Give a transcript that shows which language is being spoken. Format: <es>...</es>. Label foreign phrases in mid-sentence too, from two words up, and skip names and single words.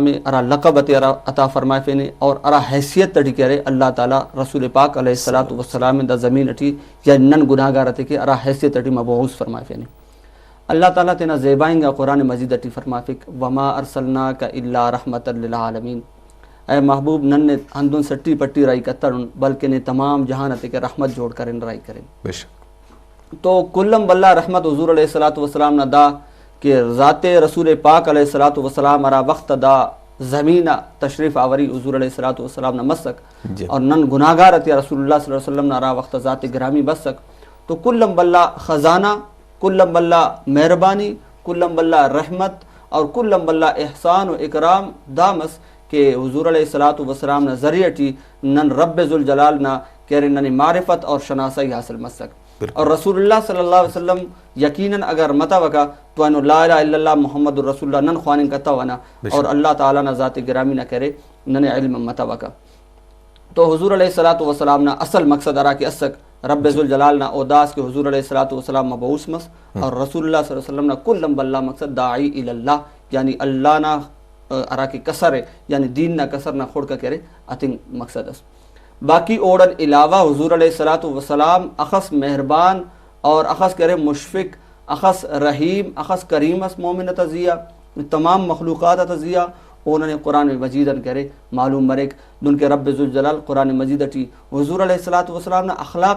<brh>ارا لقب اتی ارا عطا فرمائے فینے اور ارا حیثیت تڑی کرے اللہ تعالیٰ رسول پاک علیہ الصلوۃ والسلام دا زمین اٹی یا نن گناہگار اتی کہ ارا حیثیت اٹی مبعوث فرمائے فینے اللہ تعالیٰ تینا زیبائیں گا قرآن مجید اٹی فرمائے فیک</brh> <ar>وما ارسلناک الا رحمتا للعالمین</ar> <brh>اے محبوب نن نے ہندن سٹی پٹی رائی کترن بلکہ نے تمام جہان اتی کہ رحمت جوڑ کرن رائی کرن تو کلم باللہ رحمت حضور علیہ الصلوۃ والسلام نہ دا کہ ذات رسول پاک علیہ الصلوۃ والسلام ارا وقت دا زمینہ تشریف آوری حضور علیہ الصلوۃ والسلام نہ مسک اور نن گناہگار اتی رسول اللہ</brh> <ar>صلی اللہ علیہ وسلم</ar> <brh>نہ ارا وقت ذات گرامی بسک تو کلم باللہ خزانہ کلم باللہ مہربانی کلم باللہ رحمت اور کلم باللہ احسان و اکرام دامس کہ حضور علیہ الصلوۃ والسلام نہ ذریعہ ٹی نن رب ذوالجلال نہ کہرے نن معرفت اور شناسائی حاصل مسک اور رسول اللہ</brh> <ar>صلی اللہ علیہ وسلم</ar> <brh>یقیناً اگر متا وکا تو انو</brh> <ar>لا الہ الا اللہ محمد رسول اللہ</ar> <brh>نن خوانن کتا ونا اور اللہ تعالیٰ نہ ذات گرامی نہ کرے نن علم متا وکا تو حضور علیہ الصلوۃ والسلام نہ اصل مقصد ارا کہ اسک رب ذوالجلال نہ اوداس کے حضور علیہ الصلوۃ والسلام مبعوث مس اور رسول اللہ</brh> <ar>صلی اللہ علیہ وسلم</ar> <brh>نہ کلم باللہ مقصد</brh> <ar>داعی الی اللہ</ar> <brh>یعنی اللہ نہ ارا کی کسر ہے یعنی دین نہ کسر نہ خود کا کرے اتن مقصد اس باقی اوڑن علاوہ حضور علیہ الصلوۃ والسلام اخص مہربان اور اخص کرے مشفق اخص رحیم اخص کریم اس مومن تزیہ تمام مخلوقات تزیہ انہوں نے قرآن مجید کرے معلوم مرک دن کے رب ذوالجلال قرآن مجید ٹی حضور علیہ الصلوۃ والسلام نے اخلاق</brh>